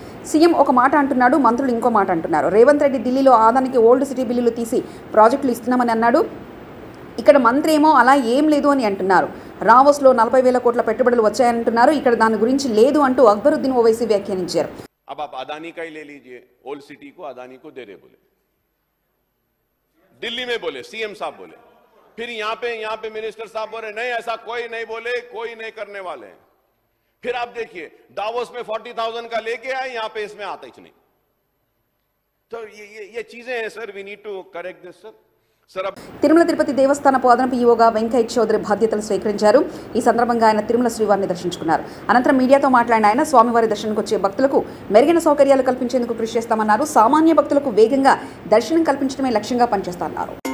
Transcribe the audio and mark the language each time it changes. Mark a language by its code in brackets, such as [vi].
[te] CM ఒక మాట అంటున్నాడు, మంత్రులు ఇంకో మాట అంటున్నారు. రేవంత్ రెడ్డి ఢిల్లీలో ఆదానికి ఓల్డ్ సిటీ బిల్లులు తీసి ప్రాజెక్టులు ఇస్తున్నామని అన్నాడు. ఇక్కడ మంత్రి ఏమో అలా ఏం లేదు అని అంటున్నారు. రావోస్లో 40,000 కోట్ల పెట్టుబడులు వచ్చాయంటున్నారు. ఇక్కడ దాని గురించి లేదు అంటూ అక్బరుద్దీన్ ఓవైసీ వ్యాఖ్యానించారు. [hi] अब आप अदानी का ही ले लीजिए, ओल्ड सिटी को अदानी को दे रहे बोले, दिल्ली में बोले, सीएम साहब बोले, फिर यहाँ पे मिनिस्टर साहब बोले नहीं ऐसा कोई नहीं बोले, कोई नहीं करने वाले हैं. फिर आप देखिए दावोस में 40,000 का लेके आए, यहाँ पे इसमें आता ही नहीं. तो ये चीजें हैं sir, [en] We need to correct this sir. [te] Tirumala Tirupati దేవస్థానపు అదనపు ఈవోగా వెంకయ్య చౌదరి బాధ్యతలు స్వీకరించారు. ఈ సందర్భంగా ఆయన తిరుమల శ్రీవారిని దర్శించుకున్నారు. అనంతరం మీడియాతో మాట్లాడిన ఆయన స్వామివారి దర్శనానికి వచ్చే భక్తులకు మెరుగైన సౌకర్యాలు కల్పించేందుకు కృషి చేస్తామన్నారు. సామాన్య భక్తులకు వేగంగా దర్శనం కల్పించడమే లక్ష్యంగా పనిచేస్తామన్నారు.